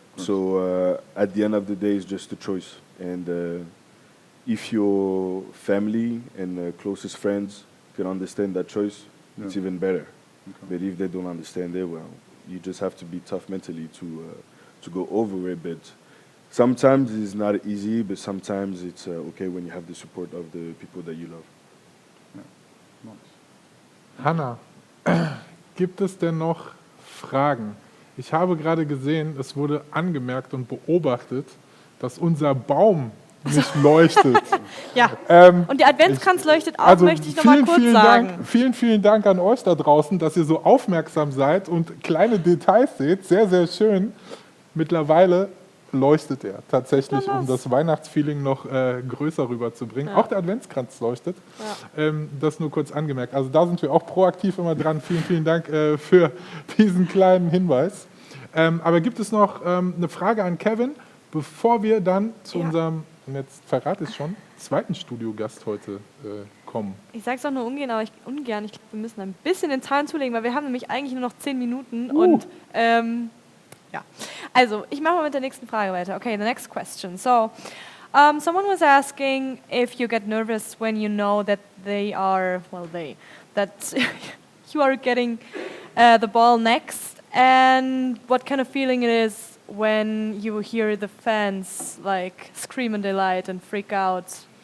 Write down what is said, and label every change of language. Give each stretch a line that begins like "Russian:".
English: So at the end of the day, it's just a choice. And if your family and closest friends can understand that choice, it's Yeah. even better. Okay. But if they don't understand it, well, you just have to be tough mentally to go over it. But sometimes it's not easy, but sometimes it's okay when you have the support of the people that you love. Nice.
German: Hanna, gibt es denn noch Fragen? Ich habe gerade gesehen, es wurde angemerkt und beobachtet, dass unser Baum nicht leuchtet. Ja. Und der Adventskranz leuchtet auch, Also möchte ich nochmal kurz vielen sagen. Dank, vielen Dank an euch da draußen, dass ihr so aufmerksam seid und kleine Details seht. Sehr, sehr schön. Mittlerweile leuchtet er tatsächlich, um das Weihnachtsfeeling noch größer rüberzubringen. Ja. Auch der Adventskranz leuchtet. Ja. Das nur kurz angemerkt. Also da sind wir auch proaktiv immer dran. Vielen Dank für diesen kleinen Hinweis. Aber gibt es noch eine Frage an Kevin, bevor wir dann zu unserem, und jetzt verrate ich schon, zweiten Studiogast heute kommen? Ich sage es auch nur ungern, aber ich glaube, wir müssen ein bisschen den Zahlen zulegen, weil wir haben nämlich eigentlich nur noch 10 Minuten und ja. Also, ich mache mal mit der nächsten Frage weiter.
English: Okay, the next question. So, someone was asking if you get nervous when you know that that you are getting the ball next, and what kind of feeling it is when you hear the fans like scream in delight and freak out.